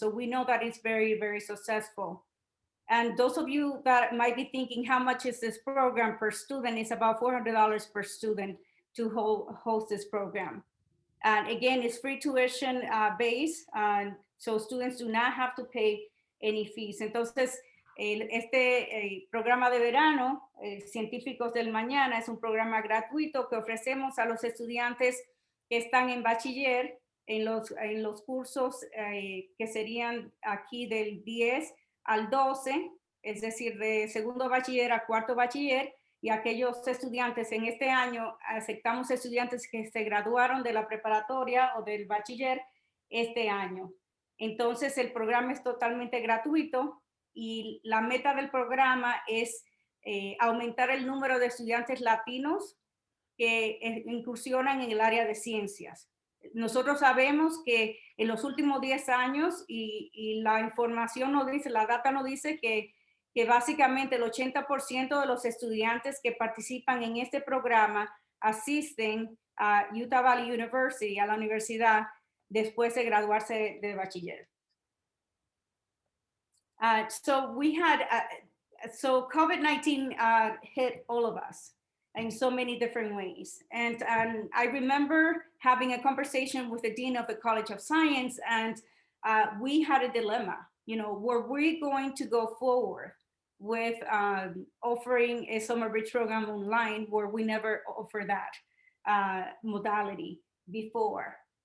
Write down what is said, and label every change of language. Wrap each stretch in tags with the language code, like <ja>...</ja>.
<en>So we know that it's very, very successful. And those of you that might be thinking, how much is this program per student? It's about $400 per student to host this program. And again, it's free tuition based, so students do not have to pay any fees.</en> <es>Entonces, este programa de verano, Científicos del Mañana, es un programa gratuito que ofrecemos a los estudiantes que están en bachiller, en los cursos que serían aquí del 10 al 12, es decir, de segundo bachiller a cuarto bachiller, y aquellos estudiantes en este año, aceptamos estudiantes que se graduaron de la preparatoria o del bachiller este año. Entonces, el programa es totalmente gratuito y la meta del programa es aumentar el número de estudiantes latinos que incursionan en el área de ciencias. Nosotros sabemos que en los últimos 10 años, y la información nos dice, la data nos dice que básicamente el 80% de los estudiantes que participan en este programa asisten a Utah Valley University, a la universidad, después de graduarse de bachiller.</es> <en>So we had, so COVID-19 hit all of us in so many different ways. And I remember having a conversation with the Dean of the College of Science, and we had a dilemma. You know, were we going to go forward with offering a summer bridge program online where we never offered that modality before?</en>